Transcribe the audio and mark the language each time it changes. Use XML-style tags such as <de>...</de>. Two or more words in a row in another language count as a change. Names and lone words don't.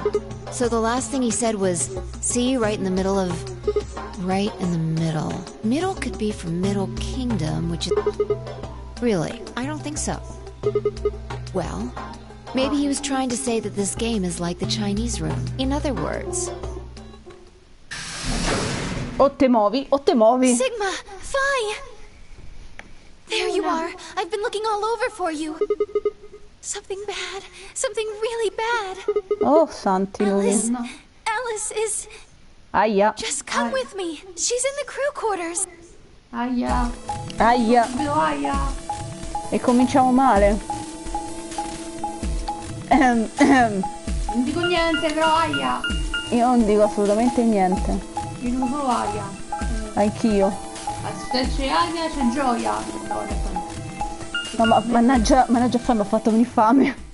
<en>So the last thing he said was, see, right in the middle of... Right in the middle. Middle could be from Middle Kingdom, which is... Really, I don't think so. Well, maybe he was trying to say that this game is like the Chinese room. In other words...</en> <it>O te muovi, o te muovi.</it> <en>Sigma, Phi! There you are. I've been looking all over for you. Something bad. Something really bad.</en> <it>Oh, santi lui.</it> <en>Alice is...</en> <it>Aia.</it> <en>Just come with me. She's in the crew quarters.</en> <it>Aia. Aia. Aia. E cominciamo male. Non dico niente, però aia. Io non dico assolutamente niente. Io dico solo aia. Anch'io. Se c'è aia c'è gioia. No, ma mannaggia fame, ho fatto venire fame.</it>